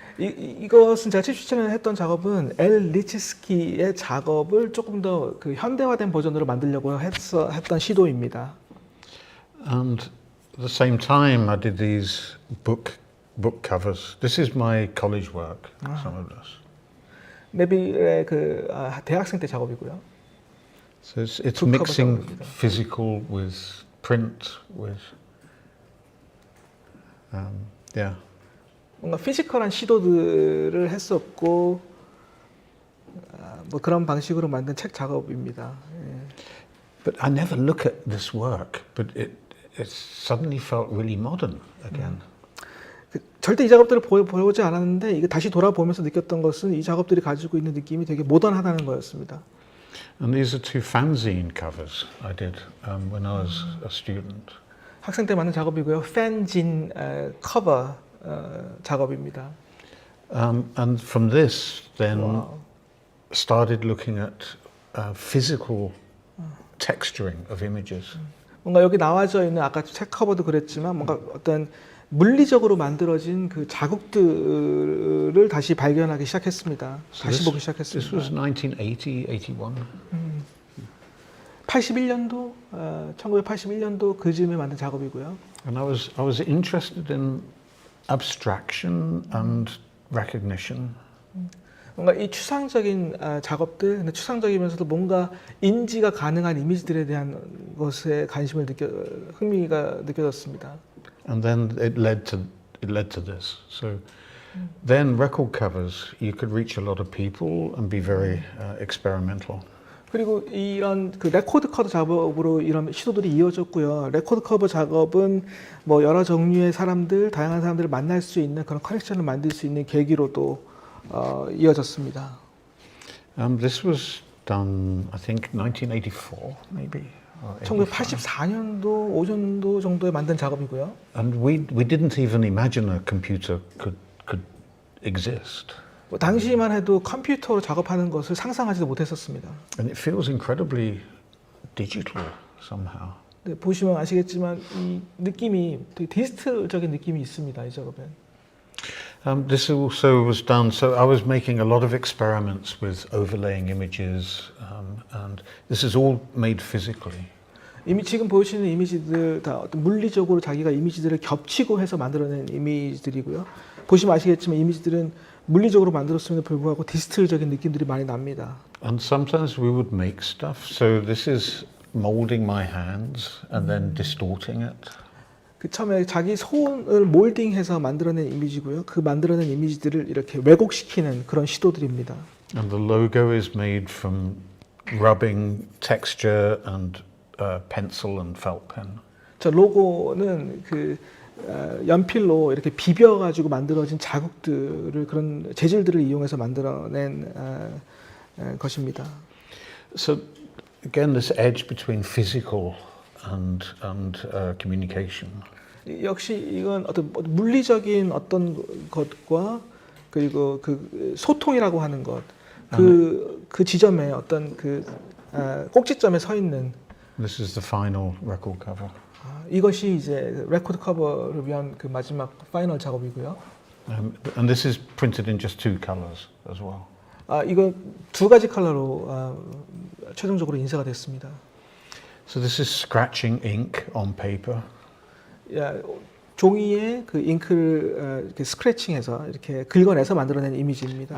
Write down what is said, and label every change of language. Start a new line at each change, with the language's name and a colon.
Korean: 이것은 제가 77년에 했던 작업은 엘 리치스키의 작업을 조금 더 현대화된 버전으로 만들려고 했던 시도입니다.
English: And at the same time, I did these book covers. This is my college work. Some of this.
Korean: 네빌의 대학생 때 작업이고요.
English: So it's mixing physical with print with yeah.
Korean: 뭔가 피지컬한 시도들을 했었고 뭐 그런 방식으로 만든 책 작업입니다.
English: But I never look at this work, but it suddenly felt really modern again.
Korean: 절대 이 작업들을 보지 않았는데 이게 다시 돌아보면서 느꼈던 것은 이 작업들이 가지고 있는 느낌이 되게 모던하다는 거였습니다.
English: And these are two fanzine covers I did when I was a student.
Korean: 학생 때 만든 작업이고요. 팬진 커버 작업입니다.
English: And from this, then started looking at physical texturing of images.
Korean: 뭔가 여기 나와져 있는 아까 책 커버도 그랬지만 뭔가 어떤 물리적으로 만들어진 그 자국들을 다시 발견하기 시작했습니다. 다시 보기 시작했습니다.
English: This was 1980, 81.
Korean: 81년도, 1981년도 그 즈음에 만든 작업이고요.
English: And I was interested in abstraction and recognition.
Korean: 뭔가 이 추상적인 작업들, 근데 추상적이면서도 뭔가 인지가 가능한 이미지들에 대한 것에 흥미가 느껴졌습니다.
English: And then it led to this. So then record covers, you could reach a lot of people and be very experimental.
Korean: 그리고 이런 레코드 커버 작업으로 이런 시도들이 이어졌고요. 레코드 커버 작업은 뭐 여러 종류의 사람들, 다양한 사람들을 만날 수 있는 그런 커넥션을 만들 수 있는 계기로도 이어졌습니다.
English: This was done, I think, 1984, maybe.
Korean: 1984년도, 5년도 정도에 만든 작업이고요.
English: And we didn't even imagine a computer could exist.
Korean: 당시만 해도 컴퓨터로 작업하는 것을 상상하지도 못했었습니다.
English: And it feels incredibly digital somehow.
Korean: 네, 보시면 아시겠지만 이 느낌이 되게 디지털적인 느낌이 있습니다. 이 작업엔.
English: This also was done, so I was making a lot of experiments with overlaying images, and this is all made physically.
Korean: 이미 지금 보시는 이미지들 다 어떤 물리적으로 자기가 이미지들을 겹치고 해서 만들어낸 이미지들이고요. 보시면 아시겠지만 이미지들은 물리적으로 만들었음에도 불구하고 디지털적인 느낌들이 많이 납니다.
English: And sometimes we would make stuff, so this is molding my hands and then distorting it.
Korean: 그 처음에 자기 손을 몰딩해서 만들어낸 이미지고요. 그 만들어낸 이미지들을 이렇게 왜곡시키는 그런 시도들입니다.
English: And the logo is made from rubbing texture and pencil and felt pen.
Korean: 저 로고는 그 연필로 이렇게 비벼가지고 만들어진 자국들을 그런 재질들을 이용해서 만들어낸 것입니다.
English: So again, this edge between physical and communication.
Korean: 역시 이건 어떤 물리적인 어떤 것과 그리고 그 소통이라고 하는 것, 그 지점에 어떤 그 꼭지점에 서 있는.
English: This is the final record cover.
Korean: 이것이 이제 레코드 커버를 위한 그 마지막 파이널 작업이고요.
English: And this is printed in just 2 colors as well.
Korean: 이거 2가지 컬러로 최종적으로 인쇄가 됐습니다.
English: So this is scratching ink on paper.
Korean: 종이에 그 잉크를 이렇게 스크래칭해서 이렇게 긁어내서 만들어낸 이미지입니다.